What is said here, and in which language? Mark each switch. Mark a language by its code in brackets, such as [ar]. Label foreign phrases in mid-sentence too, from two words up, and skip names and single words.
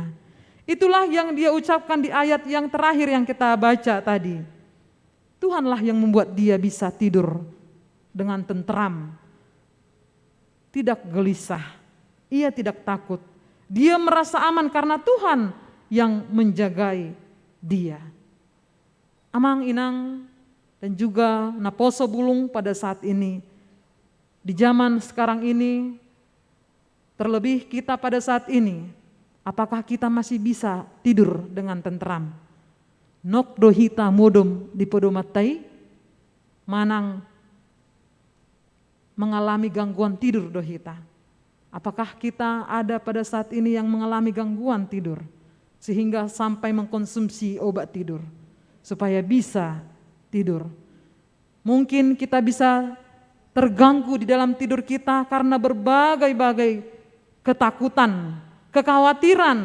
[id] Itulah yang dia ucapkan di ayat yang terakhir yang kita baca tadi. Tuhanlah yang membuat dia bisa tidur dengan tentram, tidak gelisah, ia tidak takut. Dia merasa aman karena Tuhan yang menjagai dia. [bbc] Amang inang [id] dan juga [bbc] naposo bulung [id] pada saat ini, di zaman sekarang ini, terlebih kita pada saat ini, apakah kita masih bisa tidur dengan tentram? [bbc] Nok dohita modom di podomatai, manang [id] mengalami gangguan tidur [bbc] dohita. [id] Apakah kita ada pada saat ini yang mengalami gangguan tidur, sehingga sampai mengkonsumsi obat tidur, supaya bisa tidur. Mungkin kita bisa terganggu di dalam tidur kita karena berbagai-bagai ketakutan, kekhawatiran.